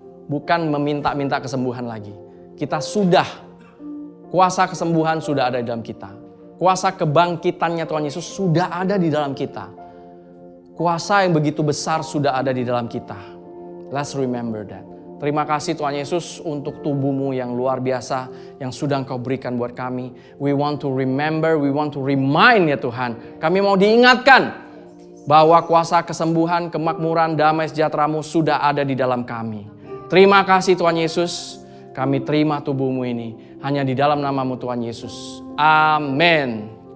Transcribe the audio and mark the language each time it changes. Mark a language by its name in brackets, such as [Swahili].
[Indonesian] Bukan meminta-minta kesembuhan lagi. Kita sudah, kuasa kesembuhan sudah ada di dalam kita. Kuasa kebangkitannya Tuhan Yesus sudah ada di dalam kita. Kuasa yang begitu besar sudah ada di dalam kita. [English] Let's remember that. [Indonesian] Terima kasih Tuhan Yesus untuk tubuh-Mu yang luar biasa yang sudah Engkau berikan buat kami. [English] We want to remember, we want to remind ya Tuhan. [Indonesian] Kami mau diingatkan bahwa kuasa kesembuhan, kemakmuran, damai sejahtera-Mu sudah ada di dalam kami. Terima kasih Tuhan Yesus, kami terima tubuh-Mu ini hanya di dalam nama-Mu Tuhan Yesus. Amin.